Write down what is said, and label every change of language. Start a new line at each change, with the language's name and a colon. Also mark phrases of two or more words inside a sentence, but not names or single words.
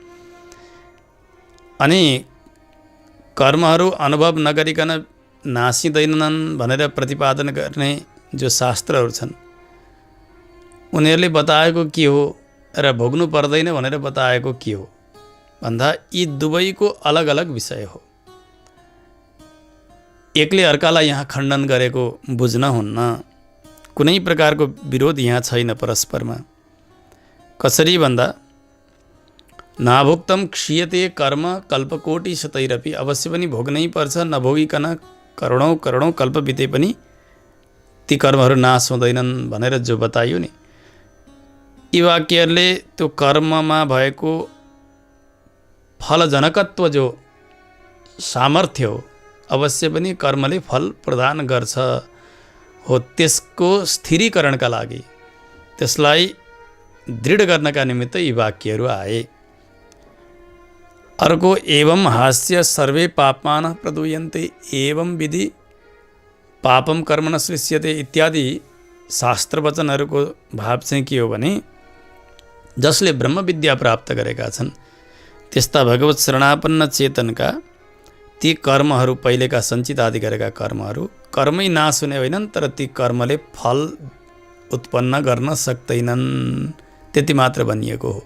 Nepali: अनि कर्महरू अनुभव नगरिकन नासिँदैनन् भनेर प्रतिपादन गर्ने जो शास्त्रहरू छन् उनीहरूले बताएको के हो र भोग्नु पर्दैन भनेर बताएको के हो भन्दा यी दुवैको अलग अलग विषय हो। एकले अर्कालाई यहाँ खण्डन गरेको बुझ्न हुन्न, कुनै प्रकारको विरोध यहाँ छैन परस्परमा। कसरी भन्दा
Sanskrit: नाभुक्तम क्षीयते कर्म कल्पकोटि शतैरपि,
Nepali: अवश्य पनि भोग्नै पर्छ, नभोगिकन करोडौँ करोडौँ कल्प बिते पनि ती कर्महरू नाश हुँदैनन् भनेर जो बताइयो नि, यी वाक्यहरूले त्यो कर्ममा भएको फलजनकत्व जो सामर्थ्य हो अवश्य पनि कर्मले फल प्रदान गर्छ हो, त्यसको स्थिरीकरणका लागि त्यसलाई दृढ गर्नका निमित्त यी वाक्यहरू आए। अर्को
Sanskrit: एवं हास्य सर्वे पापमान प्रदूयन्ते एवं विधि पापम कर्म न सृष्यते
Nepali: इत्यादि शास्त्र वचनहरूको भाव चाहिँ के हो भने जसले ब्रह्मविद्या प्राप्त गरेका छन् त्यस्ता भगवत शरणापन्न चेतनका ती कर्महरू पहिलेका सञ्चित आदि गरेका कर्महरू कर्मै नाश हुने होइनन्, तर ती कर्मले फल उत्पन्न गर्न सक्दैनन्, त्यति मात्र भनिएको हो।